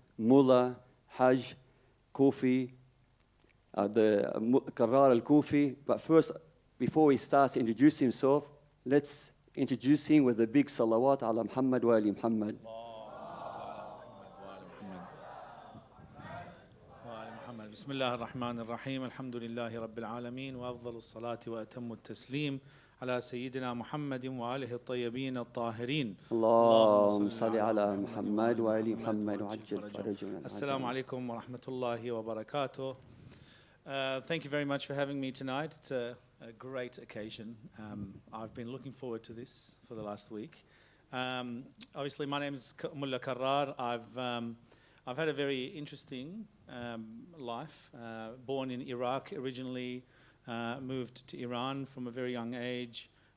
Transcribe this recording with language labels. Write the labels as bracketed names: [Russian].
[English] Mullah Hajj Kufi, the Karar al-Kufi. But first, before he starts to introduce himself, let's introduce him with a big [Arabic] salawat ala Muhammad wa ali Muhammad. بسم الله الرحمن الرحيم الحمد لله رب العالمين وأفضل الصلاة وأتم التسليم على سيدنا محمد وآله الطيبين الطاهرين اللهم صل على محمد وآل محمد وعجل فرجنا. السلام عليكم ورحمة الله وبركاته. [English] Thank you very much for having me tonight. It's a great occasion. I've been looking forward to this for the last week. Obviously, my name is Mullah Karar. I've had a very interesting life. Born in Iraq originally, moved to Iran from a very young age.